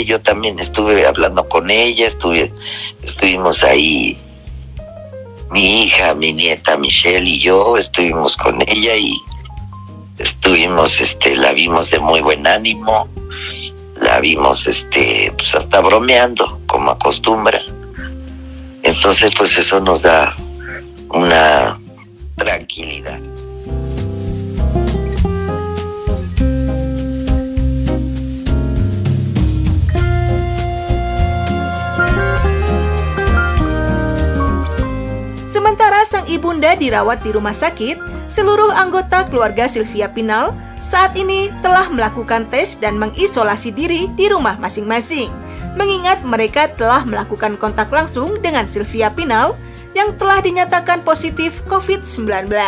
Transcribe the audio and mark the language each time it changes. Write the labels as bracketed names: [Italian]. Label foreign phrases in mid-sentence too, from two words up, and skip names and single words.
[Spanish] Yo también estuve hablando con ella, estuvimos ahí, mi hija, mi nieta Michelle y yo estuvimos con ella y estuvimos, la vimos de muy buen ánimo, la vimos, pues hasta bromeando como acostumbra. Entonces pues eso nos da una tranquilidad. [Indonesian] Sementara sang ibunda dirawat di rumah sakit, seluruh anggota keluarga Silvia Pinal saat ini telah melakukan tes dan mengisolasi diri di rumah masing-masing, mengingat mereka telah melakukan kontak langsung dengan Silvia Pinal yang telah dinyatakan positif COVID-19.